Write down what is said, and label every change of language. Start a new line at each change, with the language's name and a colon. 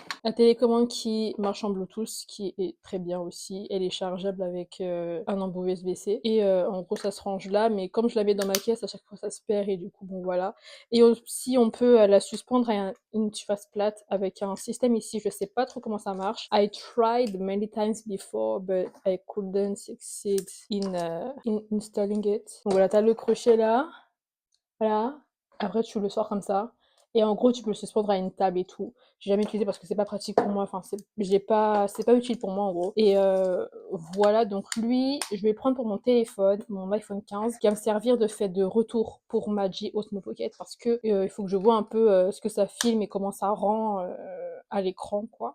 French: La télécommande qui marche en Bluetooth, qui est très bien aussi. Elle est chargeable avec un embout USB-C. Et en gros, ça se range là, mais comme je la mets dans ma caisse, à chaque fois ça se perd et du coup, bon voilà. Et aussi, on peut la suspendre à une surface plate avec un système ici. Je sais pas trop comment ça marche.
English: I tried many times before, but I couldn't succeed in installing it.
French: Donc voilà, t'as le crochet là. Voilà. Après, tu le sors comme ça. Et en gros, tu peux le suspendre à une table et tout. J'ai jamais utilisé parce que c'est pas pratique pour moi. Enfin, c'est pas utile pour moi en gros. Et voilà. Donc lui, je vais le prendre pour mon téléphone, mon iPhone 15, qui va me servir de fait de retour pour ma G Osmo Pocket parce que il faut que je vois un peu ce que ça filme et comment ça rend à l'écran, quoi.